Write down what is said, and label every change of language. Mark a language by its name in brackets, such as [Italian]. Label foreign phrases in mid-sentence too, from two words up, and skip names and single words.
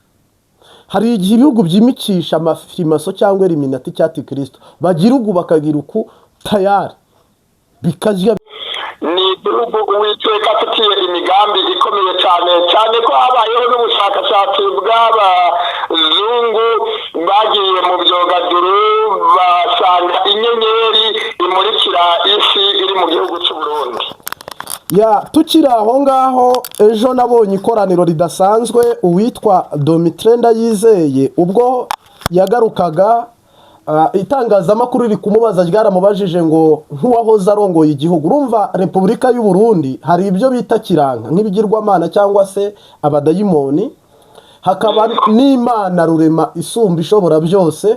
[Kinyarwanda] Hari igihe ibihugu byimikisha amafirimaso cyangwa eliminati cyati Kristo bagira uku bakagira uku tayari bikajya. Ni igihugu Uwiteka afitiye imigambi ikomeye cyane ko habayeho n'ubushakashatsi bw'abazungu bagiye mu byogaduru basanga inyenyeri imurikira isi iri mu gihugu cy'u Burundi. Tukiri aho ngaho ejo nabonye ikoraniro ridasanzwe uwitwa Domitire Ndayizeye ubwo yagarukaga itangazamakuru riri kumubaza ryaramubajije ngo nk'uwahoze arongoye igihugu, urumva Repubulika y'u Burundi hari ibyo bita kiranga nk'ibigirwamana cyangwa se abadayimoni, hakaba n'Imana rurema isumba ishobora byose.